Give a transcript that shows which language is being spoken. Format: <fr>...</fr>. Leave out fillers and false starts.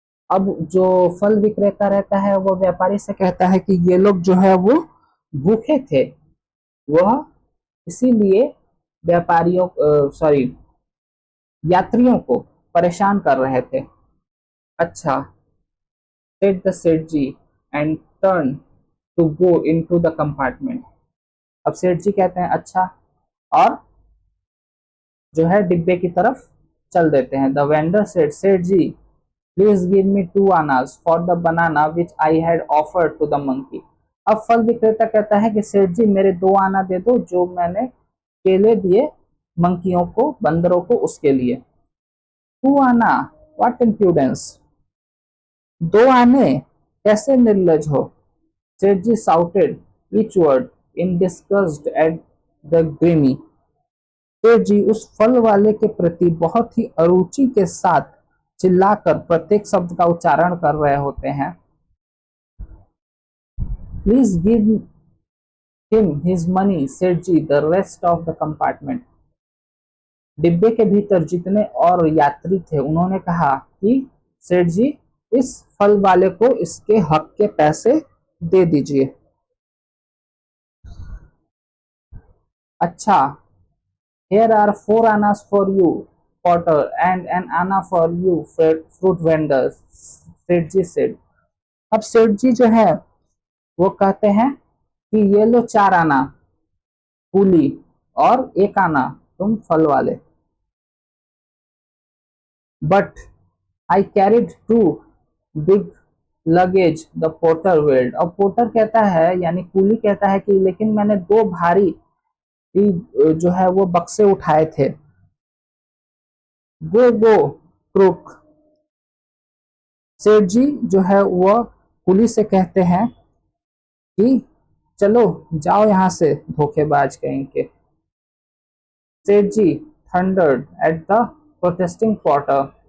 <hi>अब जो फल विक्रेता रहता है वो व्यापारी से कहता है कि ये लोग जो है वो भूखे थे, वह इसीलिए व्यापारियों सॉरी यात्रियों को परेशान कर रहे थे।</hi> <en>अच्छा, said the Seth ji and turned to go into the compartment।</en> <hi>अब सेठ जी कहते हैं अच्छा, और जो है डिब्बे की तरफ चल देते हैं।</hi> <en>The vendor said, Seth ji please give me 2 annas for the banana which I had offered to the monkey.</en> <hi>अब फल विक्रेता कहता है कि सेठ जी मेरे 2 आना दे दो जो मैंने केले दिए मंकियों को, बंदरों को, उसके लिए। 2 आना,</hi> <en>what impudence,</en> <hi>2 आने, कैसे निर्लज हो।</hi> <en>Seth ji shouted each word in disgust at the grimy.</en> <hi>सेठ जी उस फल वाले के प्रति बहुत ही अरुचि के साथ चिल्लाकर प्रत्येक शब्द का उच्चारण कर रहे होते हैं।</hi> <en>Please give him his money Seth ji the rest of the compartment.</en> <hi>डिब्बे के भीतर जितने और यात्री थे उन्होंने कहा कि सेठ जी इस फल वाले को इसके हक के पैसे दे दीजिए।</hi> <en>अच्छा, here are 4 annas for you porter and an anna for you fruit vendors, Seth ji said।</en> <hi>अब सेठ जी जो है वो कहते हैं कि ये लो 4 आना कूली और 1 आना तुम फल वाले।</hi> <en>But I carried 2 big luggage the porter wailed.</en> <hi>अब पोर्टर कहता है यानी कूली कहता है कि लेकिन मैंने 2 भारी जो है वो बक्से उठाए थे।</hi> <en>go go crook,</en> <hi>सेठ जी जो है वह कुली से कहते हैं कि चलो जाओ यहाँ से धोखेबाज कहीं के।</hi> <en>Seth ji thundered at the protesting potter.</en>